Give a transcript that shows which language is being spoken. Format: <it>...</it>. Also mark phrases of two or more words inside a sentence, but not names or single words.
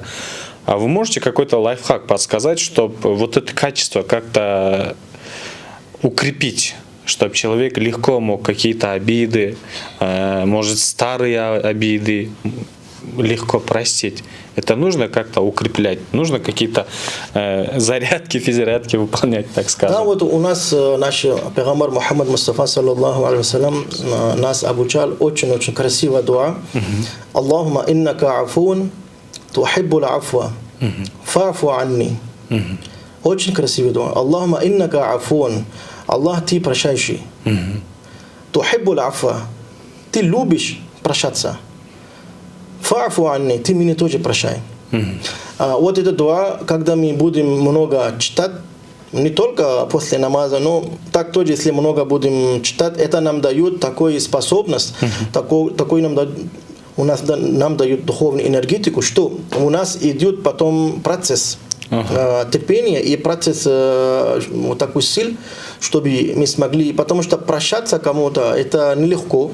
<ru>А вы можете какой-то лайфхак подсказать, чтобы вот это качество как-то укрепить, чтобы человек легко мог какие-то обиды, может, старые обиды легко простить? Это нужно как-то укреплять, нужно какие-то зарядки, физзарядки выполнять, так скажем. Да, вот у нас наш пейгамбар Мухаммад Мустафа</ru> <ar>صلى الله عليه وسلم</ar> <ru>нас обучал очень-очень красивая дуа.</ru> <ar>اللهم إنك عفو تحب العفو فاعف عني.</ar> <ru>Очень красивая дуа.</ru> <ar>اللهم إنك عفو.</ar> <ru>Аллах, ты прощающий.</ru> <ar>تحب العفو.</ar> <ru>Ты любишь прощаться.</ru> <ar>فاعف عني,</ar> <ru>ты меня тоже прощай. Вот эта дуа, когда мы будем много читать, не только после намаза, но так тоже, если много будем читать, это нам дает такую способность, такой нам дает духовную энергетику, что у нас идет потом процесс терпения и процесс вот такой сил, чтобы мы смогли, потому что прощаться кому-то это нелегко.</ru>